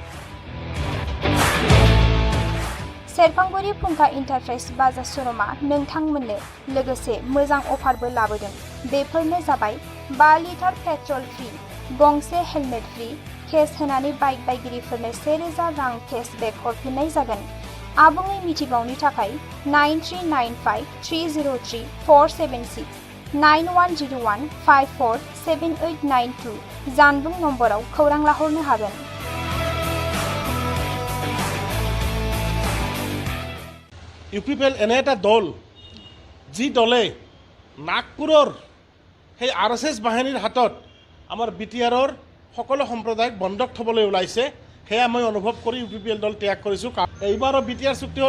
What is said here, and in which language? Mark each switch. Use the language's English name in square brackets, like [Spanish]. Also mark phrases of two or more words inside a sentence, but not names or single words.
[Bodo] सेरफांगुरि फुंखा इन्टारप्राइज बाजाज श'रुमा नोंथांमोननो लोगोसे मोजां अफारबो लाबोदों बेफोरनो जाबाय 5 लिटार पेट्रल फ्रि गंसे हेलमेट फ्रि केस होनानै बाइक बायगिरिफोरनो 1,000 रां केसबेक हरफिननाय जागोन आबुङै मिथिबावनो थाखाय 9395303476 9101547892 जानबुं नम्बराव खौरां लाहरनो हागोन [Assamese] ইউপিপিএল এনে এটা দল যি দলে নাগপুৰৰ সেই RSS বাহিনীৰ হাতত আমাৰ BTRৰ সকলো সম্প্ৰদায়ক বন্ধক থবলৈ ওলাইছে সেয়া মই অনুভৱ কৰি ইউপিপিএল দল ত্যাগ কৰিছোঁ এইবাৰৰ BTR চুক্তি হ'ল